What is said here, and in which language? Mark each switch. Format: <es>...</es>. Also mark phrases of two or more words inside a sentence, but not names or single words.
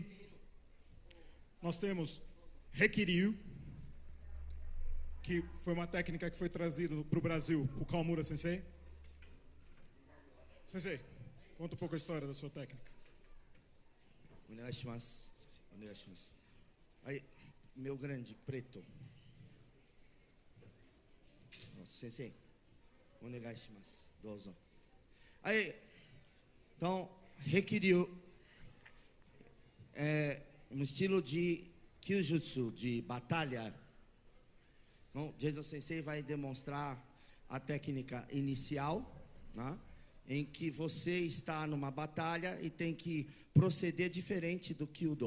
<pt>Nós temos Hekiryu, que foi uma técnica que foi trazida para o Brasil, o Kawamura Sensei. Sensei, conta um pouco a história da sua técnica. Aí, meu grande preto. Sensei,</pt> <ja>お願いします、どうぞ.</ja> <pt>Aí, então, Hekiryu é um estilo de Kyujutsu, de batalha. Então, Jason Sensei vai demonstrar a técnica inicial, né, em que você está numa batalha e tem que proceder diferente do Kyudo.</pt>